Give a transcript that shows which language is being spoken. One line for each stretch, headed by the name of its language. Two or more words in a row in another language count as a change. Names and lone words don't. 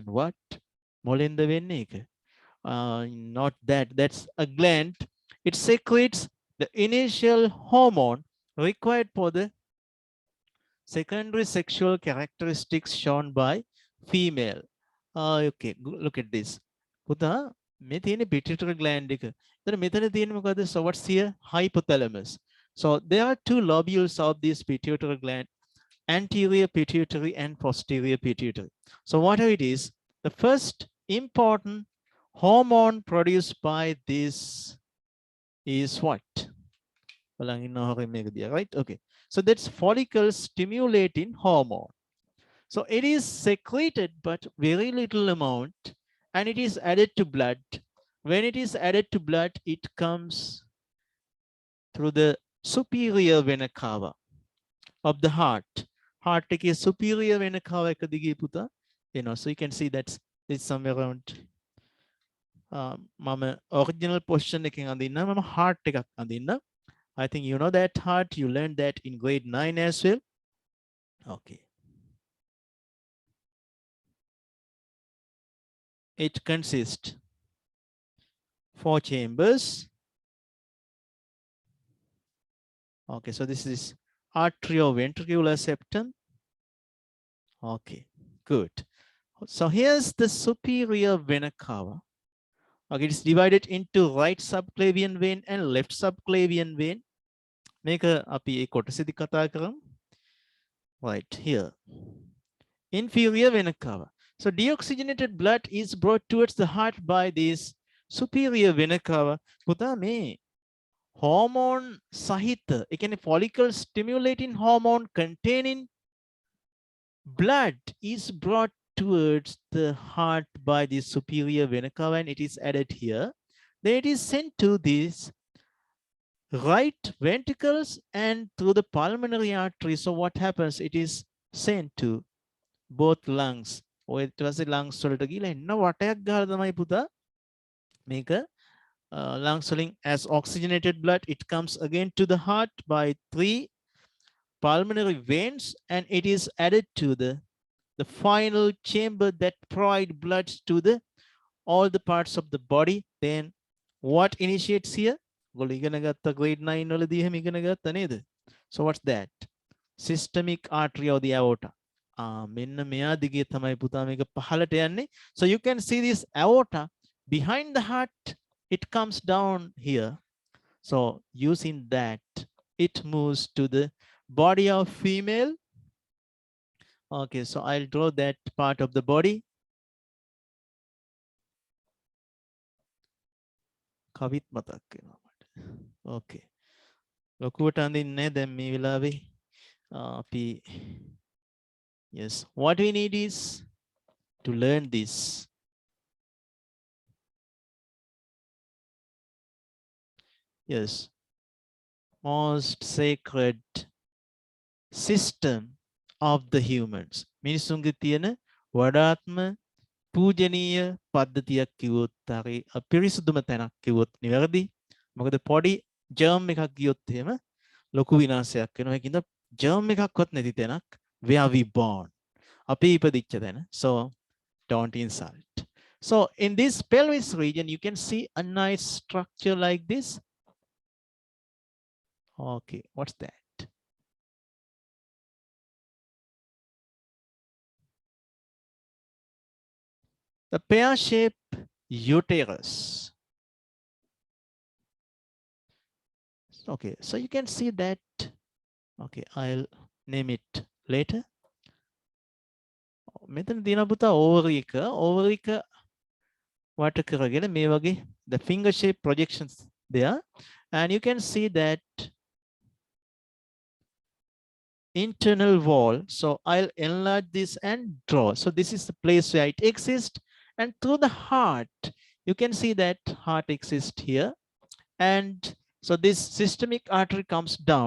English: What? Molinda වෙන්නේ not that. That's a gland. It secretes the initial hormone required for the secondary sexual characteristics shown by female. Okay, look at this.
Sinhala: පුතා මේ තියෙන
English: pituitary gland
Sinhala: එක. එතන මෙතන තියෙන මොකද?
English: So what's here? Hypothalamus. So there are two lobules of this pituitary gland, anterior pituitary and posterior pituitary. So whatever it is, the first important hormone produced by this is what? Right? Okay. So that's follicle stimulating hormone. So it is secreted, but very little amount, and it is added to blood. When it is added to blood, it comes through the superior vena cava of the heart. Heart is superior vena cava
Sinhala: එකදිගේ පුතා.
English: You know, so you can see that's it's somewhere around මම original position
Sinhala: එකෙන් අඳින්න මම
English: heart
Sinhala: එකක් අඳින්න.
English: I think you know that heart. You learned that in grade 9 as well. Okay. It consists 4 chambers. Okay, so this is arterioventricular septum. Okay, good. So here's the superior vena cava. Okay, it's divided into right subclavian vein and left subclavian vein. Make a
Sinhala: අපි ඒ කොටසෙදි කතා කරමු.
English: Right here. Inferior vena cava. So deoxygenated blood is brought towards the heart by this superior vena cava.
Sinhala: පුතා මේ
English: hormone
Sinhala: සහිත, ඒ කියන්නේ
English: follicle stimulating hormone containing blood is brought towards the heart by the superior vena cava and it is added here. Then it is sent to these right ventricles and through the pulmonary artery. So what happens? It is sent to both lungs.
Sinhala: ඔය ඊට පස්සේ
English: lungs
Sinhala: වලට ගිහලා එන්න වටයක් ගහලා තමයි පුතා මේක
English: lungs වලින් as oxygenated blood it comes again to the heart by 3 pulmonary veins and it is added to the final chamber that provide blood to the all the parts of the body. Then what initiates here?
Sinhala: ඔයගොල්ලෝ ඉගෙන ගත්ත grade 9 වලදී එහෙම ඉගෙන ගත්තා නේද?
English: So what's that? Systemic artery of the aorta.
Sinhala: මෙන්න මෙයා දිගේ තමයි පුතා මේක පහළට යන්නේ.
English: So you can see this aorta behind the heart. It comes down here. So using that, it moves to the body of female. Okay, so I'll draw that part of the body.
Sinhala: කවිත් මතක් වෙනවා මට.
English: Okay.
Sinhala: ලොකුවට අඳින්නේ දැන් මේ වෙලාවේ අපි
English: yes, what we need is to learn this. Yes, most sacred system of the humans.
Sinhala: මිනිසුන්ගේ තියෙන වඩාත්ම පූජනීය පද්ධතියක් කිව්වොත් හරි අපිරිසුදුම තැනක් කිව්වොත් නිවැරදි. මොකද පොඩි ජර්ම් එකක් ගියොත් එහෙම ලොකු විනාශයක් වෙනවා. ඒකින්ද ජර්ම් එකක්වත් නැති තැනක්
English: where we born.
Sinhala: අපි ඉපදිච්ච තැන.
English: So don't insult. So in this pelvis region you can see a nice structure like this. Okay, what's that? The pear-shaped uterus. Okay, so you can see that. Okay, I'll name it later.
Sinhala: මෙතන දින පුතා ඕවරි එක වට කරගෙන මේ වගේ
English: the finger shape projections there and you can see that internal wall. So I'll enlarge this and draw. So this is the place where it exists and through the heart you can see that heart exists here and So this systemic artery comes down.